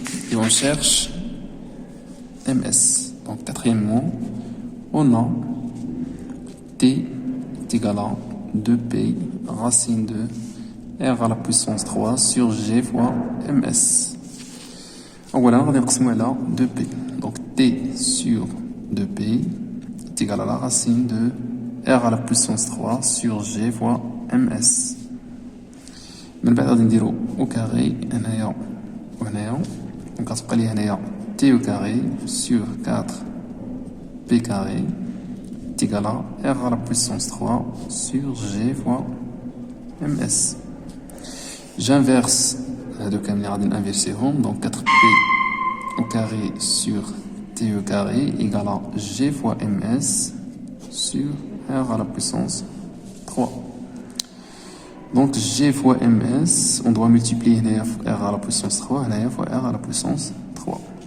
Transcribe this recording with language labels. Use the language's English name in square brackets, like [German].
[French] Et on cherche MS. Donc quatrièmement, on a T est égal à 2P racine de R à la puissance 3 sur G fois MS. Donc voilà, on va [Arabic] نقسمو على [French] 2P. Donc T sur 2P est égal à la racine de R à la puissance 3 sur G fois MS. [Arabic] من بعد غادي نديرو [French] au carré [Arabic] هنايا وهنايا. [French] Donc [Arabic] غتبقى لي هنايا [French] T au carré sur 4P carré est égal à R à la puissance 3 sur G fois MS. J'inverse de [Arabic] كاملين غادي نانفيرسيهم. [French] Donc 4P au carré sur T au carré égale à G fois MS sur R à la puissance 3. Donc G fois MS, on doit multiplier R à la puissance 3 fois R à la puissance 3.